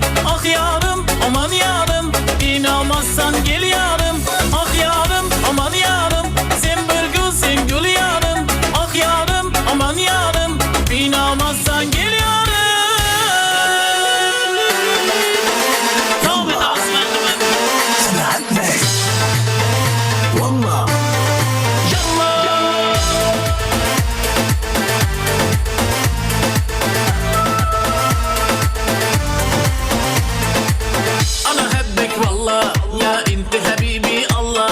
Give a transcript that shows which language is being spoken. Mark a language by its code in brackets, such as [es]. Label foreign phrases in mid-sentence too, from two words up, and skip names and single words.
[tr] Ah yarım, aman yarım, inanmazsan gel yarım. Ah yarım, aman yarım, sen bir gül, sen gül yarım. Ah yarım, aman yarım, inanmazsan gel yarım. Tövbe de aslanım. [ar] والله أنا أحبك والله يا أنت حبيبي الله.